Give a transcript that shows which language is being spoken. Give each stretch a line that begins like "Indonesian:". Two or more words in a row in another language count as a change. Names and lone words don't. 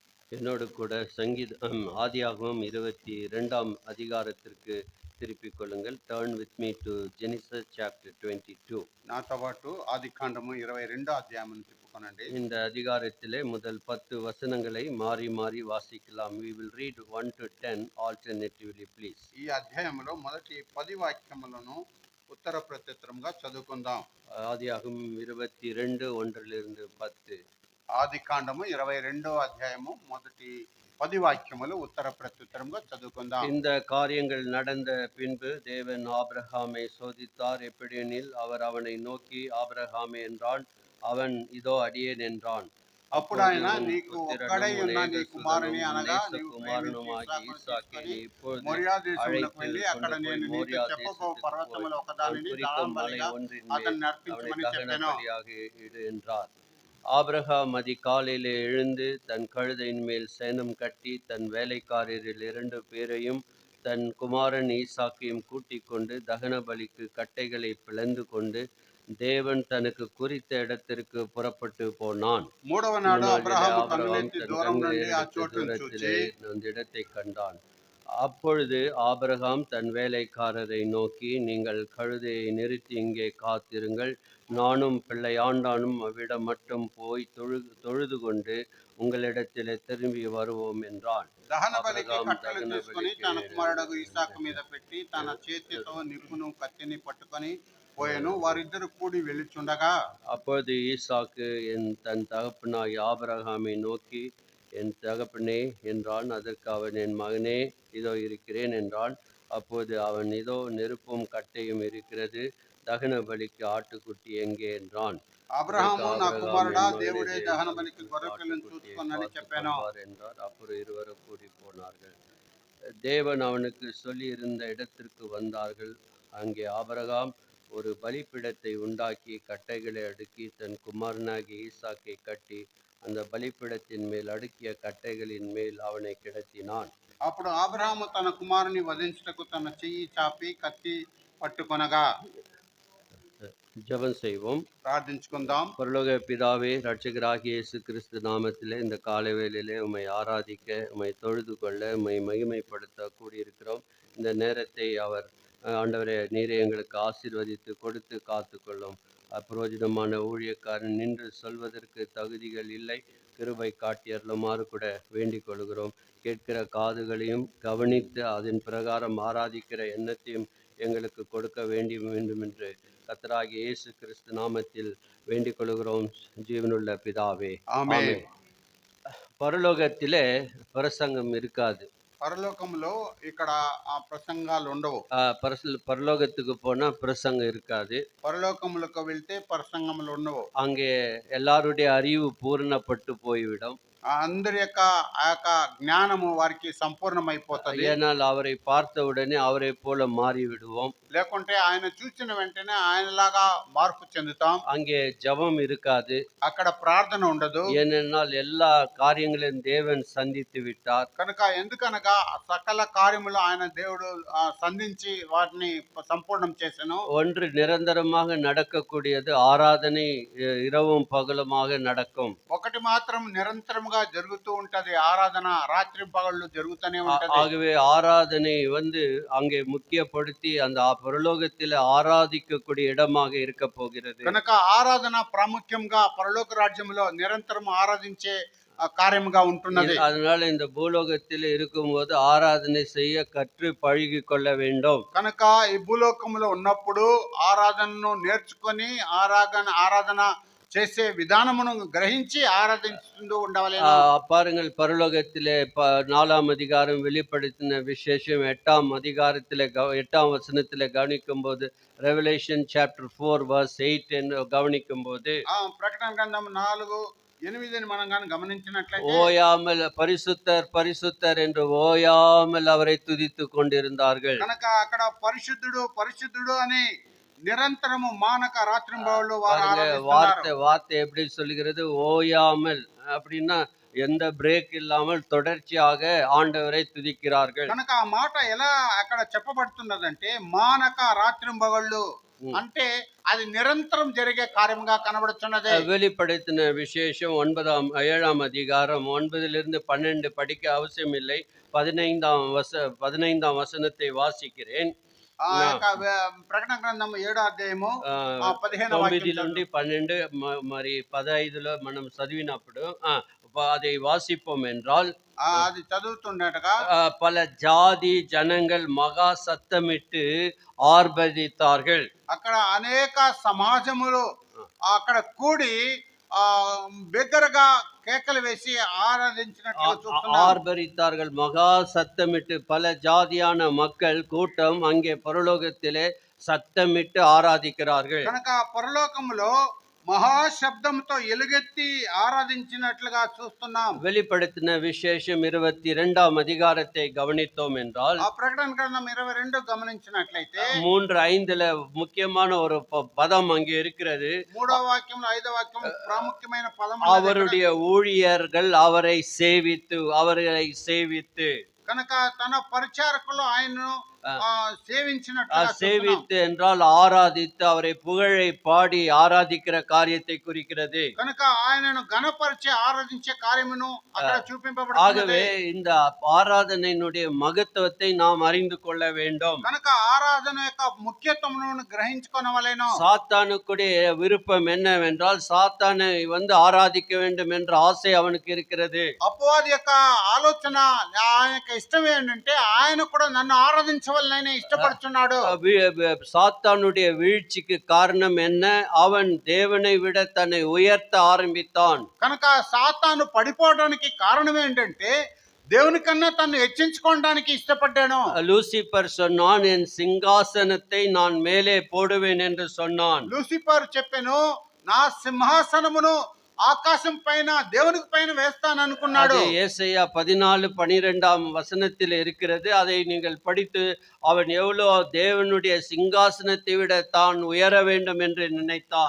Tamil: என்னோடு கூட ஆதியாகமம் 22ஆம் அதிகாரத்திற்கு திருப்பிக் கொள்ளுங்கள்.
English: Turn with me to Genesis chapter 22.
Telugu: నాతో పాటు ఆదికాండము 22 అధ్యాయం తిప్పుకొనండి.
Tamil: இந்த அதிகாரத்திலே முதல் 10 வசனங்களை மாறி மாறி வாசிக்கலாம்.
English: We will read 1 to 10 alternatively, please.
Telugu: ఈ అధ్యాయంలో మొదటి 10 వాక్యములను ఉత్తర ప్రత్యుత్తరంగా చదువుకుందాం.
Tamil: ஆதியாகமம் 22 1 10.
Telugu: ఆదికాండము 22 అధ్యాయము మొదటి 10 వాక్యములు ఉత్తర ప్రత్యుత్తరంగా చదువుకుందాం.
Tamil: இந்த காரியங்கள் நடந்த பின்பு தேவன் ஆபிரகாமை சோதித்தார். எப்படியெனில் அவர் அவனை நோக்கி, ஆபிரகாமே என்றான். அவன், இதோ அடியேன் என்றான்.
Telugu: అప్పుడు ఆయన, నీకు ఒక్కడై ఉన్న నీ కుమారుని అనగా నీవు కుమారునుమాగి ఈసాకుని இப்பொழுது మొరియా దేశమునకు వెళ్ళి
Tamil: அழைத்து
Telugu: అక్కడ
Tamil: கொண்டு
Telugu: నేను
Tamil: போய்
Telugu: నీతో
Tamil: மோரியா
Telugu: చెప్పబో
Tamil: தேசத்துக்கு
Telugu: పర్వతముల
Tamil: போய்
Telugu: ఒకదానిని
Tamil: குறிக்கும் மலை
Telugu: దహనబలిగా
Tamil: ஒன்றின் மேல்
Telugu: అతన్ని
Tamil: அவனை
Telugu: అర్పించమని
Tamil: தகன
Telugu: చెప్పాను.
Tamil: பலியாக இடு என்றார். ஆபிரகாம் அதிகாலையிலே எழுந்து தன் கழுதையின் மேல் சேணம் கட்டி தன் வேலைக்காரரில் 2 பேரையும் தன் குமாரன் ஈசாக்கையும் கூட்டிக் கொண்டு தகன பலிக்கு கட்டைகளை பிளந்து கொண்டு தேவன் தனக்கு குறித்த இடத்திற்கு புறப்பட்டு போனான்.
Telugu: మూడవ నాడు అబ్రహాము
Tamil: ஆபிரகாம்
Telugu: కన్నులెత్తి
Tamil: தன்
Telugu: దూరం నుండి ఆ
Tamil: கண்களை
Telugu: చోటును
Tamil: தூரத்திலே
Telugu: చూచి
Tamil: அந்த இடத்தை கண்டான். அப்பொழுது ஆபிரகாம் தன் வேலைக்காரரை நோக்கி, நீங்கள் கழுதையை நிறுத்தி இங்கே காத்திருங்கள், நானும் பிள்ளையாண்டானும் அவ்விடம் மட்டும் போய் தொழுது கொண்டு உங்களிடத்திலே திரும்பி வருவோம் என்றான்.
Telugu: దహన బలికి కట్టెలు తీసుకుని తన కుమారుడు ఇస్సాకు మీద పెట్టి తన చేతితో నిప్పును కత్తిని పట్టుకొని పోయెను. వారిద్దరు కూడి వెళ్ళుచుండగా
Tamil: அப்பொழுது ஈசாக்கு தன் தகப்பனாய் ஆபிரகாமை நோக்கி, என் தகப்பனே என்றான். அதற்கு அவன், என் மகனே, இதோ இருக்கிறேன் என்றான். அப்போது அவன், இதோ நெருப்பும் கட்டையும் இருக்கிறது, தகன பலிக்கு ஆட்டுக்குட்டி எங்கே என்றான்.
Telugu: అబ్రహాము, నా కుమారుడా, దేవుడే దహన బలికి గొర్రెపిల్లను చూసుకొనని చెప్పాను
Tamil: என்றார். அப்புறம் இருவரும் கூடி போனார்கள். தேவன் அவனுக்கு சொல்லி இருந்த இடத்திற்கு வந்தார்கள். அங்கே ஆபிரகாம் ஒரு பலிபீடத்தை உண்டாக்கி கட்டைகளை அடுக்கி தன் குமாரனாகிய ஈசாக்கை கட்டி அந்த பலிபீடத்தின் மேல் அடுக்கிய கட்டைகளின் மேல் அவனை கிடத்தினான்.
Telugu: అప్పుడు అబ్రహాము తన కుమారుని వధించుటకు తన చెయ్యి చాపి కత్తి పట్టుకొనగా.
Tamil: ஜெபம் செய்வோம்,
Telugu: ప్రార్థించుకుందాం.
Tamil: பரலோக பிதாவே, இரட்சகராகிய இயேசு கிறிஸ்து நாமத்திலே இந்த காலை வேளையிலே உம்மை ஆராதிக்க, உம்மை தொழுது கொள்ள, உம்மை மகிமைப்படுத்த கூடியிருக்கிறோம். இந்த நேரத்தை ஆண்டவரே, நீரை எங்களுக்கு ஆசீர்வதித்து கொடுத்து காத்துக்கொள்ளும். அப்பிரோஜனமான ஊழியக்காரன் நின்று சொல்வதற்கு தகுதிகள் இல்லை, கிருபை காட்டியருளுமாறு கூட வேண்டிக் கொள்கிறோம். கேட்கிற காதுகளையும் கவனித்து அதன் பிரகாரம் ஆராதிக்கிற எண்ணத்தையும் எங்களுக்கு கொடுக்க வேண்டும் என்று கர்த்தராகிய இயேசு கிறிஸ்து நாமத்தில் வேண்டிக் கொள்கிறோம், ஜீவனுள்ள பிதாவே, ஆமென். பரலோகத்திலே பிரசங்கம் இருக்காது.
Telugu: పరలోకంలో ఇక్కడ ఆ ప్రసంగాలు ఉండవు.
Tamil: பரலோகத்துக்கு போனா பிரசங்கம் இருக்காது.
Telugu: పరలోకములకు వెళ్తే ప్రసంగములు ఉండవు.
Tamil: அங்கே எல்லாருடைய அறிவு பூரணப்பட்டு போய்விடும்.
Telugu: అందరి యొక్క ఆ యొక్క జ్ఞానము వారికి సంపూర్ణమైపోతుంది.
Tamil: ஏனால் அவரை பார்த்த உடனே அவரை போல மாறி விடுவோம்.
Telugu: లేకుంటే ఆయన చూసిన వెంటనే ఆయనలాగా మార్పు చెందుతాం.
Tamil: அங்கே ஜெபம் இருக்காது.
Telugu: అక్కడ ప్రార్థన ఉండదు.
Tamil: ஏனென்றால் எல்லா காரியங்களையும் தேவன் சந்தித்து விட்டார்.
Telugu: కనుక ఎందుకనగా సకల కార్యములు ఆయన దేవుడు సంధించి వాటిని సంపూర్ణం చేసెను.
Tamil: ஒன்று నిరంతரமாக நடக்கக்கூடியது ஆராதனை, இரவும் பகலுமாக நடக்கும்.
Telugu: ఒకటి మాత్రం నిరంతరముగా జరుగుతూ ఉంటది, ఆరాధన రాత్రి పగళ్ళు జరుగుతూనే ఉంటది.
Tamil: ஆகவே ஆராதனை அங்கே முக்கியப்படுத்தி அந்த பரலோகத்தில் ஆராதிக்கக்கூடிய இடமாக இருக்க போகிறது.
Telugu: కనుక ఆరాధన ప్రాముఖ్యంగా పరలోక రాజ్యంలో నిరంతరం ఆరాధించే కార్యముగా ఉంటున్నది.
Tamil: அதனால இந்த பூலோகத்தில் இருக்கும்போது ஆராதனை செய்ய கற்று பழகி கொள்ள வேண்டும்.
Telugu: కనుక ఈ భూలోకంలో ఉన్నప్పుడు ఆరాధనను నేర్చుకొని ఆరాధన చేసే విధానమును గ్రహించి ఆరాధిస్తూ ఉండవాలి.
Tamil: பாருங்கள், பரலோகத்திலே 4ஆம் அதிகாரம் வெளிப்படுத்தின விசேஷம் 8ஆம் அதிகாரத்திலே 8ஆம் வசனத்திலே கவனிக்கும் போது,
English: Revelation chapter 4 verse 8
Tamil: என்று கவனிக்கும் போது,
Telugu: ప్రకటన గ్రంథం 4:8 మనం కానీ గమనించినట్లయితే,
Tamil: ஓயாமல் பரிசுத்தர் பரிசுத்தர் என்று ஓயாமல் அவரை துதித்து கொண்டிருந்தார்கள்.
Telugu: కనుక అక్కడ పరిశుద్ధుడు పరిశుద్ధుడు అని నిరంతరము మానక రాత్రింబవళ్ళు
Tamil: வார்த்தை எப்படி சொல்லுகிறது? ஓயாமல் அப்படின்னா எந்த பிரேக் இல்லாமல் தொடர்ச்சியாக ஆண்டவரை துதிக்கிறார்கள்.
Telugu: కనుక ఆ మాట ఎలా అక్కడ చెప్పబడుతున్నదంటే, మానక రాత్రింబవళ్ళు అంటే అది నిరంతరం జరిగే కార్యముగా కనబడుతున్నది.
Tamil: வெளிப்படுத்தின விசேஷம் 7ஆம் அதிகாரம் 9லிருந்து 12 படிக்க அவசியமில்லை. 15ஆம் வசனத்தை வாசிக்கிறேன்.
Telugu: ఆ నా యొక్క ప్రకటన గ్రంథం 7వ అధ్యాయము ఆహ్, 15వ వాక్యం 9 నుండి 12 మరి 15లో మనం చదివినప్పుడు
Tamil: அதை வாசிப்போம் என்றால்,
Telugu: అది చదువుతుండటగా
Tamil: பல ஜாதி ஜனங்கள் மகா சத்தமிட்டு ஆர்ப்பரித்தார்கள்.
Telugu: అక్కడ అనేక సమాజములు అక్కడ కూడి ఆ బిగ్గరగా కేకలు వేసి ఆరాధించినట్లు చూస్తున్నాం.
Tamil: ஆர்ப்பரித்தார்கள், மகா சத்தமிட்டு. பல ஜாதியான மக்கள் கூட்டம் அங்கே பரலோகத்திலே சத்தமிட்டு ஆராதிக்கிறார்கள்.
Telugu: కనుక పరలోకములో మహాశబ్దంతో ఎలుగెత్తి ఆరాధించినట్లుగా చూస్తున్నాం.
Tamil: வெளிப்படுத்தின விசேஷம் 22ஆம் அதிகாரத்தை கவனித்தோம் என்றால்,
Telugu: ఆ ప్రకటన గ్రంథం 22 గమనించినట్లయితే
Tamil: 3:5ல ముఖ్యமான ஒரு பதம் அங்கே இருக்கிறது.
Telugu: 3వ వాక్యంలో 5వ వాక్యం ప్రాముఖ్యమైన పదం ఉన్నది.
Tamil: அவருடைய ஊழியர்கள் அவர்களை சேவித்து
Telugu: కనుక తన పరిచారకులు ఆయనను సేవించినట్లుగా చూస్తున్నాం.
Tamil: சேவித்து என்றால் ஆராதித்து, அவரை புகழை பாடி ஆராதிக்கிற காரியத்தை குறிக்கிறது.
Telugu: కనుక ఆయనను గణపరిచే ఆరాధించే కార్యమును అక్కడ చూపింపబడుతున్నది.
Tamil: ஆகவே இந்த ஆராதனையினுடைய மகத்துவத்தை நாம் அறிந்து கொள்ள வேண்டும்.
Telugu: కనుక ఆరాధన యొక్క ముఖ్యత్వమును గ్రహించుకొనవలెను.
Tamil: சாத்தானுக்குடைய விருப்பம் என்னவென்றால், சாத்தானை ஆராதிக்க வேண்டும் என்ற ஆசை அவனுக்கு இருக்கிறது.
Telugu: అపవాది యొక్క ఆలోచన, ఆయన యొక్క ఇష్టం ఏంటంటే ఆయన కూడా నన్ను ఆరాధించవలనని ఇష్టపడుతున్నాడు.
Tamil: சாத்தானுடைய வீழ்ச்சிக்கு காரணம் என்ன? அவன் தேவனை விட தன்னை உயர்த்த ஆரம்பித்தான்.
Telugu: కనుక సాతాను పడిపోవడానికి కారణం ఏంటంటే దేవుని కన్నా తను హెచ్చించుకోవడానికి ఇష్టపడ్డాను.
Tamil: லூசிபர் சொன்னான், என் சிங்காசனத்தை நான் மேலே போடுவேன் என்று சொன்னான்.
Telugu: లూసిఫర్ చెప్పెను, నా సింహాసనమును ఆకాశం పైన దేవునికి పైన వేస్తాను అనుకున్నాడు.
Tamil: அது ஏசாயா 14:12ஆம் வசனத்தில் இருக்கிறது. அதை நீங்கள் படித்து, அவன் எவ்வளவு தேவனுடைய சிங்காசனத்தை விட தான் உயர வேண்டும் என்று நினைத்தான்.